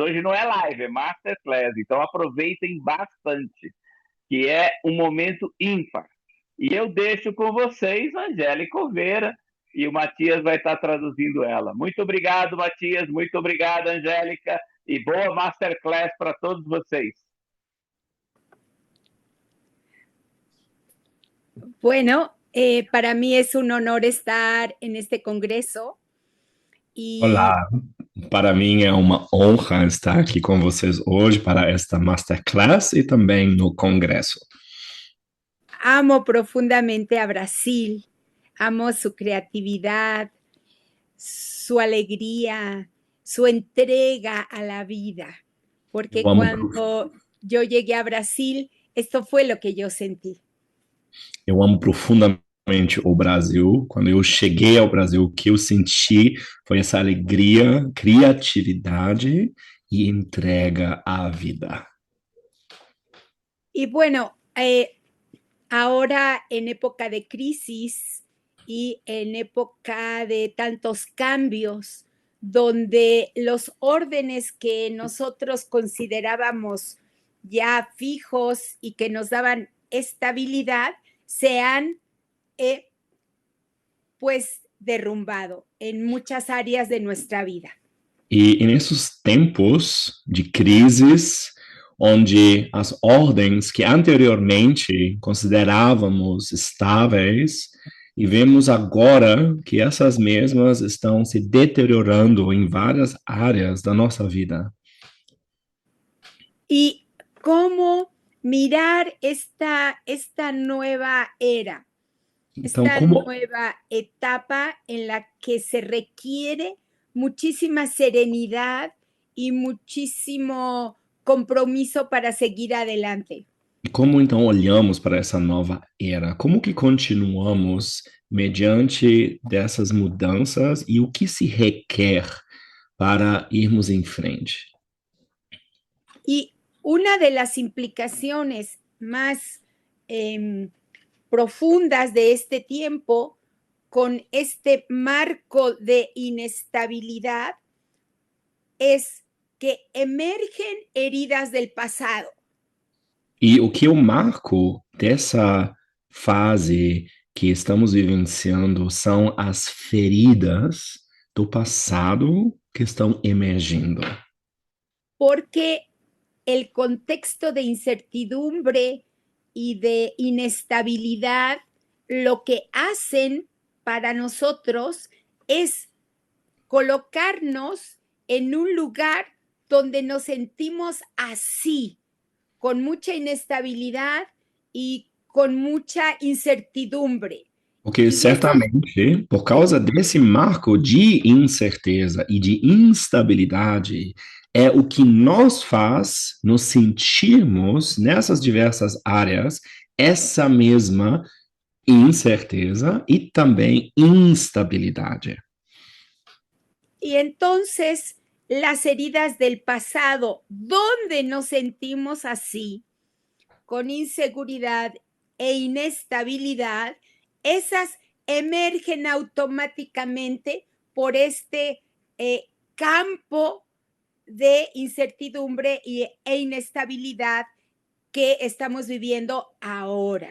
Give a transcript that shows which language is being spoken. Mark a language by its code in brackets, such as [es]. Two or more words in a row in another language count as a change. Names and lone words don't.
[pt] Hoje não é live, é Masterclass, então aproveitem bastante, que é um momento ímpar. E eu deixo com vocês a Angélica Oliveira, e o Matias vai estar traduzindo ela. Muito obrigado, Matias, muito obrigado, Angélica, e boa Masterclass para todos vocês. [es] Bueno, para mí es un honor estar en este congreso y [pt] Olá, para mim é uma honra estar aqui com vocês hoje para esta masterclass e também no congresso. [es] amo profundamente a Brasil, amo su creatividad, su alegría, su entrega a la vida, porque [pt] Eu amo, [es] cuando yo llegué a Brasil, esto fue lo que yo sentí. [pt] eu amo profundamente o Brasil. Quando eu cheguei ao Brasil, o que eu senti foi essa alegria, criatividade e entrega à vida. [es] Y bueno, ahora en época de crisis y en época de tantos cambios, donde los órdenes que nosotros considerábamos ya fijos y que nos daban estabilidad, se han pues derrumbado en muchas áreas de nuestra vida. [pt] E nesses tempos de crises, onde as ordens que anteriormente considerávamos estáveis, e vemos agora que essas mesmas estão se deteriorando em várias áreas da nossa vida. [es] Y cómo mirar esta nueva era, [pt] Então, [es] esta como nueva etapa en la que se requiere muchísima serenidad y muchísimo compromiso para seguir adelante. [pt] E como então olhamos para essa nova era? Como que continuamos mediante dessas mudanças e o que se requer para irmos em frente? [es] Y una de las implicaciones más profundas de este tiempo, con este marco de inestabilidad, es que emergen heridas del pasado. [pt] E o que eu marco dessa fase que estamos vivenciando são as feridas do passado que estão emergindo. [es] Porque el contexto de incertidumbre y de inestabilidad lo que hacen para nosotros es colocarnos en un lugar donde nos sentimos así, con mucha inestabilidad y con mucha incertidumbre. [pt] Porque certamente, por causa desse marco de incerteza e de instabilidade, é o que nos faz nos sentirmos nessas diversas áreas essa mesma incerteza e também instabilidade. [es] Y entonces las heridas del pasado, donde nos sentimos así, con inseguridad e inestabilidad, esas emergen automáticamente por este campo de incertidumbre e inestabilidad que estamos viviendo ahora.